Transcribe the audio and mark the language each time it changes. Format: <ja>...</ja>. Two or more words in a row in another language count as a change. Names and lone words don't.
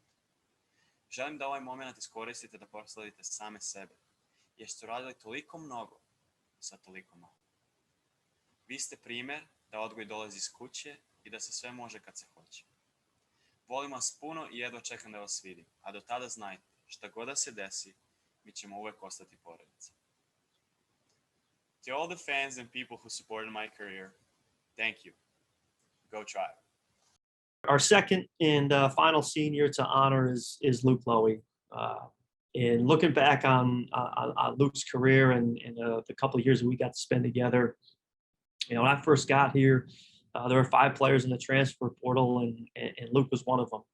<sr>Želim da ovaj moment iskoristite da proslavite same sebe, jer ste uradili toliko mnogo sa toliko malo. Vi ste primer da odgoj dolazi iz kuće i da se sve može kad se hoće. Volim vas puno i jedva čekam da vas vidim, a do tada znajte, šta god da se desi, mi ćemo uvek ostati porodica.</sr> <en>To all the fans and people who supported my career, thank you. Go Tribe. Our second and final senior to honor is Luke Loewe. And looking back on Luke's career and the couple of years that we got to spend together, when I first got here, there were 5 players in the transfer portal, and Luke was one of them.</en>